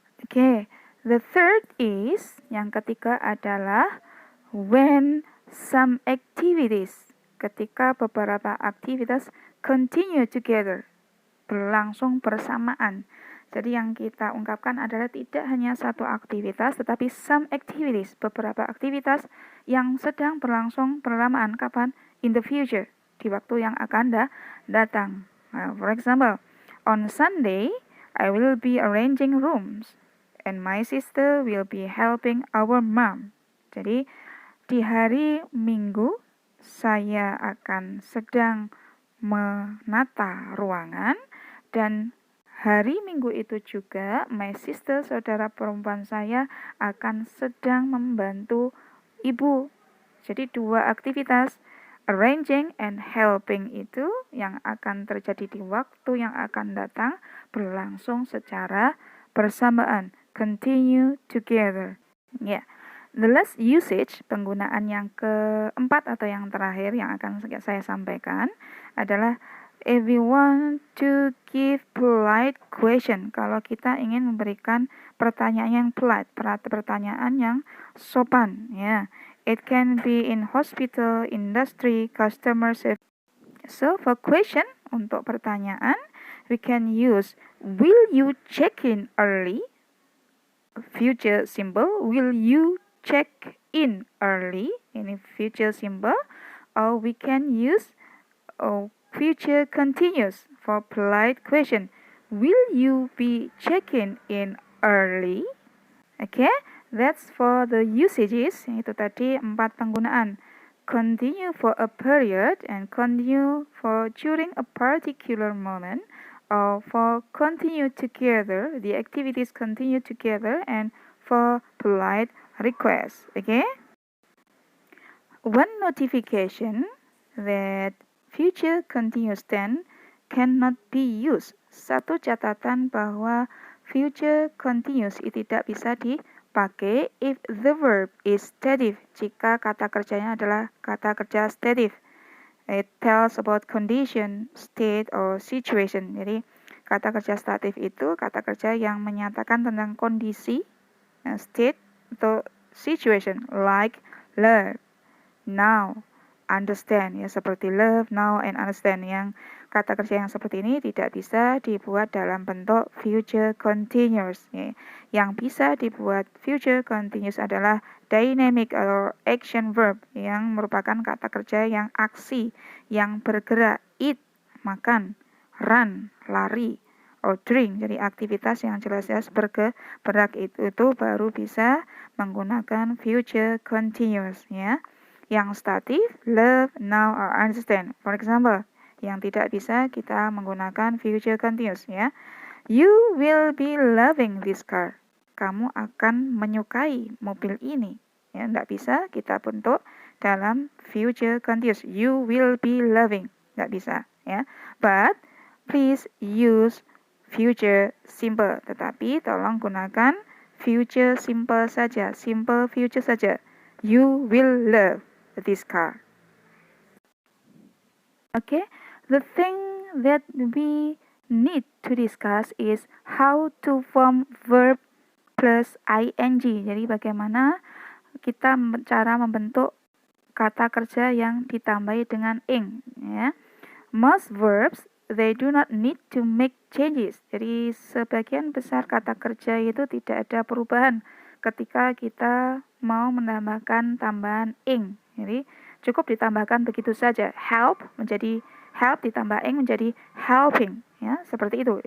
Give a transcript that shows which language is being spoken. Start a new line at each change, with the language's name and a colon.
English: Okay, the third is,
Indonesian: yang ketiga adalah
English: when some activities,
Indonesian: ketika beberapa aktivitas
English: continue together,
Indonesian: berlangsung bersamaan. Jadi yang kita ungkapkan adalah tidak hanya satu aktivitas, tetapi
English: some activities,
Indonesian: beberapa aktivitas yang sedang berlangsung bersamaan. Kapan?
English: In the future,
Indonesian: di waktu yang akan datang.
English: For example, on Sunday, I will be arranging rooms, and my sister will be helping our mom.
Indonesian: Jadi, di hari Minggu, saya akan sedang menata ruangan, dan hari Minggu itu juga
English: my sister,
Indonesian: saudara perempuan saya, akan sedang membantu ibu. Jadi 2 aktivitas. Arranging and helping itu yang akan terjadi di waktu yang akan datang, berlangsung secara bersamaan.
English: Continue together. Ya. The last usage,
Indonesian: penggunaan yang keempat atau yang terakhir yang akan saya sampaikan adalah
English: if we want to give polite question.
Indonesian: Kalau kita ingin memberikan pertanyaan yang polite, pertanyaan yang sopan, ya.
English: It can be in hospital, industry, customer service. So for question,
Indonesian: untuk pertanyaan,
English: we can use will you check in early? Future simple, will you check in early?
Indonesian: Ini future simple.
English: Or we can use future continuous for polite question. Will you be checking in early? Okay, that's for the usages.
Indonesian: Itu tadi 4 penggunaan.
English: Continue for a period and continue for during a particular moment, or for continue together, the activities continue together, and for polite request. Okay, one notification that future continuous tense cannot be used.
Indonesian: Satu catatan bahwa future continuous itu tidak bisa dipakai
English: if the verb is stative,
Indonesian: jika kata kerjanya adalah kata kerja stative.
English: It tells about condition, state, or situation.
Indonesian: Jadi kata kerja statif itu kata kerja yang menyatakan tentang kondisi, state, atau situation,
English: like learn, now, understand,
Indonesian: ya, seperti love, now, and understand. Yang kata kerja yang seperti ini tidak bisa dibuat dalam bentuk future continuous, ya. Yang bisa dibuat future continuous adalah dynamic atau action verb, yang merupakan kata kerja yang aksi, yang bergerak.
English: Eat, makan, run, lari, or drink.
Indonesian: Jadi aktivitas yang jelas-jelas bergerak itu baru bisa menggunakan future continuous, ya. Yang statif, love, now, or understand.
English: For example,
Indonesian: yang tidak bisa kita menggunakan future continuous, ya.
English: You will be loving this car.
Indonesian: Kamu akan menyukai mobil ini. Ya, tidak bisa kita bentuk dalam future continuous.
English: You will be loving.
Indonesian: Tidak bisa, ya.
English: But please use future simple.
Indonesian: Tetapi tolong gunakan future simple saja.
English: Simple future saja. You will love this car. Okay, the thing that we need to discuss is how to form verb plus ing.
Indonesian: Jadi bagaimana kita cara membentuk kata kerja yang ditambahi dengan ing, ya.
English: Most verbs they do not need to make changes.
Indonesian: Jadi sebagian besar kata kerja itu tidak ada perubahan ketika kita mau menambahkan tambahan ing. Jadi cukup ditambahkan begitu saja. Help menjadi help ditambah ing menjadi helping, ya, seperti itu.